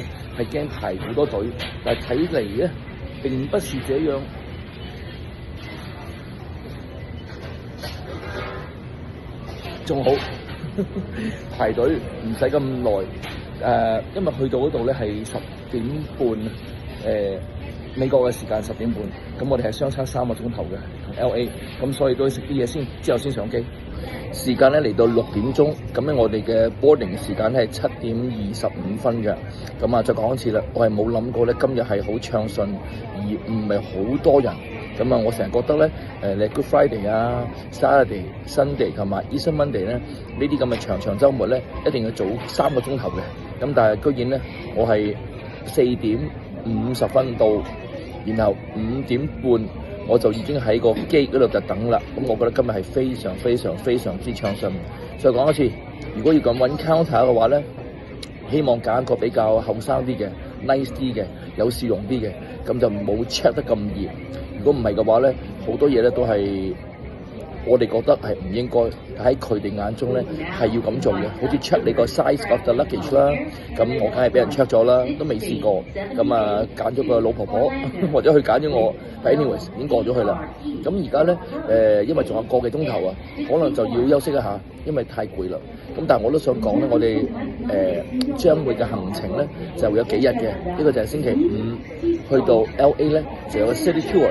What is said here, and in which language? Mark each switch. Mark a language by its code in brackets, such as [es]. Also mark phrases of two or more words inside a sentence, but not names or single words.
[yue] 係驚排好多隊，但係睇嚟咧並不是這樣，仲好排隊唔使咁耐，因為去到嗰度咧係10點半，美國嘅時間10點半，咁我哋係相差3個鐘頭嘅同 LA， 咁所以都要食啲嘢先，之後先上機。時間咧嚟到6點鐘，咁咧我哋嘅 boarding 時間咧係7:25嘅。咁啊，再講一次啦，我係冇諗過咧今日係好暢順，而唔係好多人。咁啊，我成日覺得咧，你 Good Friday 啊、Saturday、Sunday 同埋 Easter Monday 咧，呢啲咁嘅長週末咧，一定要早3個鐘頭嘅。咁但係居然咧，我係4:50到。然後5點半我就已經喺個機嗰度就等啦，咁我覺得今日係非常之暢順。再講一次，如果要咁揾 counter 嘅話咧，希望揀一個比較後生啲嘅、nice 啲嘅、有笑容啲嘅，咁就冇 check 得咁嚴。如果唔係嘅話咧，好多嘢咧都係我哋覺得係唔應該，喺佢哋眼中咧係要咁做嘅，好似 check 你個 [en] size of the luggage [yue] 啦，咁我梗係俾人 check 咗啦，都未試過，咁啊揀咗個老婆婆，或者佢揀咗我 ，anyways 已經過咗去啦。咁而家咧因為仲有個幾鐘頭啊，可能就要休息一下，因為太攰啦。咁但係我都想講咧，我哋將會嘅行程咧就會有幾日嘅，呢個就係星期5去到 LA 咧就有個 [en] city tour。